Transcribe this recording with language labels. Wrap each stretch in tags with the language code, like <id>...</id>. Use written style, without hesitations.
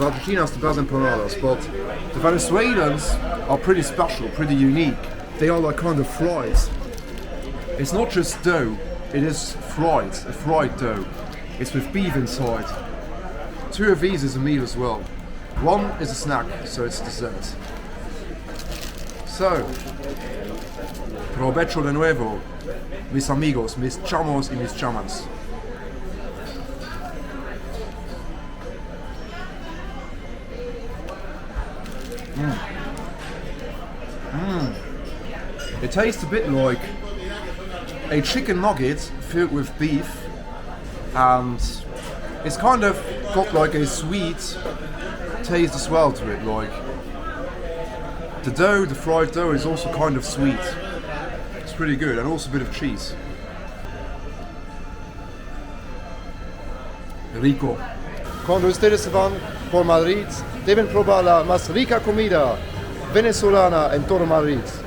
<en>Argentina has the best empanadas, but the Venezuelans are pretty special, pretty unique. They are like kind of fried. It's not just dough, it is fried, a fried dough. It's with beef inside. 2 of these is a meal as well. 1 is a snack, so it's dessert.</en> <es>So, provecho de nuevo, mis amigos, mis chamos y mis chamas.</es> <en>It tastes a bit like a chicken nugget filled with beef, and it's kind of got like a sweet taste as well to it, like The dough, the fried dough, is also kind of sweet. It's pretty good, and also a bit of cheese.</en> <es>Rico. Cuando ustedes van por Madrid, deben probar la más rica comida venezolana en todo Madrid.</es>